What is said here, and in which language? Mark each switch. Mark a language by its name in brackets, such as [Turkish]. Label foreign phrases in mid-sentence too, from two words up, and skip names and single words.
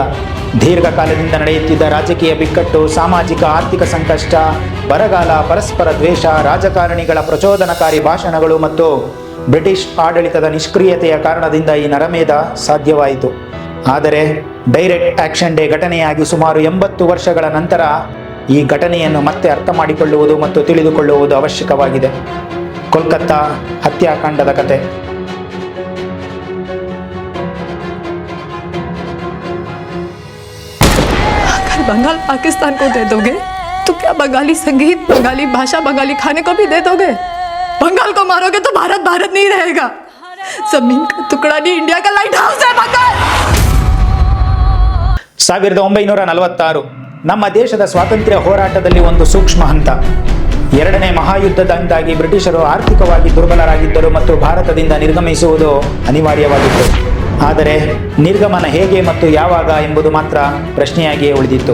[Kannada] ದೀರ್ಘಕಾಲದಿಂದ ನಡೆಯುತ್ತಿದ್ದ ರಾಜಕೀಯ ಬಿಕ್ಕಟ್ಟು, ಸಾಮಾಜಿಕ ಆರ್ಥಿಕ ಸಂಕಷ್ಟ, ಬರಗಾಲ, ಪರಸ್ಪರ ದ್ವೇಷ, ರಾಜಕಾರಣಿಗಳ ಪ್ರಚೋದನಕಾರಿ ಭಾಷಣಗಳು ಮತ್ತು ಬ್ರಿಟಿಷ್ ಆಡಳಿತದ ನಿಷ್ಕ್ರಿಯತೆಯ ಕಾರಣದಿಂದ ಈ ನರಮೇಧ ಸಾಧ್ಯವಾಯಿತು. ಆದರೆ ಡೈರೆಕ್ಟ್ ಆಕ್ಷನ್ ಡೇ ಘಟನೆಯಾಗಿ ಸುಮಾರು 80 ವರ್ಷಗಳ ನಂತರ ಈ ಘಟನೆಯನ್ನು ಮತ್ತೆ ಅರ್ಥ ಮಾಡಿಕೊಳ್ಳುವುದು ಮತ್ತು ತಿಳಿದುಕೊಳ್ಳುವುದು ಅವಶ್ಯಕವಾಗಿದೆ. ಕೋಲ್ಕತ್ತಾ ಹತ್ಯಾಕಾಂಡದ ಕತೆ. [Hindi] बंगाल पाकिस्तान को दे दोगे तो क्या बंगाली संगीत, बंगाली भाषा, बंगाली खाने को भी दे दोगे? बंगाल को मारोगे तो भारत भारत नहीं रहेगा. जमीन का टुकड़ा नहीं, इंडिया का [English] light house [Hindi] है बंगाल. [Kannada] 1946 ನಮ್ಮ ದೇಶದ ಸ್ವಾತಂತ್ರ್ಯ ಹೋರಾಟದಲ್ಲಿ ಒಂದು ಸೂಕ್ಷ್ಮ ಹಂತ. 2ನೇ ಮಹಾಯುದ್ಧದಿಂದಾಗಿ ಬ್ರಿಟಿಷರು ಆರ್ಥಿಕವಾಗಿ ದುರ್ಬಲರಾಗಿದ್ದರು ಮತ್ತು ಭಾರತದಿಂದ ನಿರ್ಗಮಿಸುವುದು ಅನಿವಾರ್ಯವಾಗಿತ್ತು. ಆದರೆ ನಿರ್ಗಮನ ಹೇಗೆ ಮತ್ತು ಯಾವಾಗ ಎಂಬುದು ಮಾತ್ರ ಪ್ರಶ್ನೆಯಾಗಿಯೇ ಉಳಿದಿತ್ತು.